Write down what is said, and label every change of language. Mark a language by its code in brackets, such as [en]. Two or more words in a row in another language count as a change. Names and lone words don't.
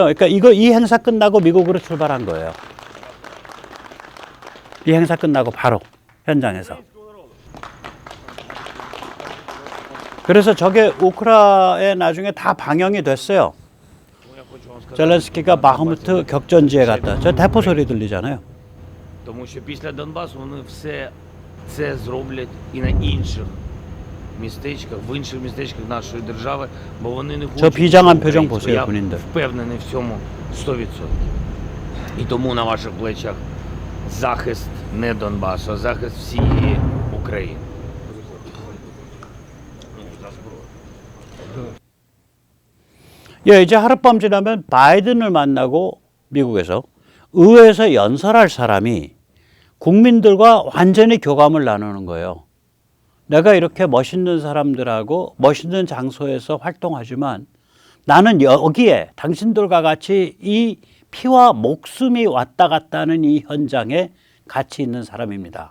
[ko] 그러니까 이 행사 끝나고 미국으로 출발한 거예요. 이 행사 끝나고 바로 현장에서. 그래서 저게 우크라이나에 나중에 다 방영이 됐어요. 젤렌스키가 바흐무트 격전지에 갔다. 저 대포 소리 들리잖아요. [uk] Тому що після Донбасу вони все це зроблять і на інших містечках, в інших містечках нашої держави, бо вони не хочуть. [ko] 저 비장한 표정 [uk] українського. [ko] 보세요, [uk] Я [ko] 군인들. [uk] впевнений в цьому 100%. І тому на ваших плечах захист не Донбасу, а захист всієї України. [ko] 예, 이제 하룻밤 지나면 바이든을 만나고 미국에서 의회에서 연설할 사람이 국민들과 완전히 교감을 나누는 거예요. 내가 이렇게 멋있는 사람들하고 멋있는 장소에서 활동하지만 나는 여기에 당신들과 같이 이 피와 목숨이 왔다 갔다 하는 이 현장에 같이 있는 사람입니다.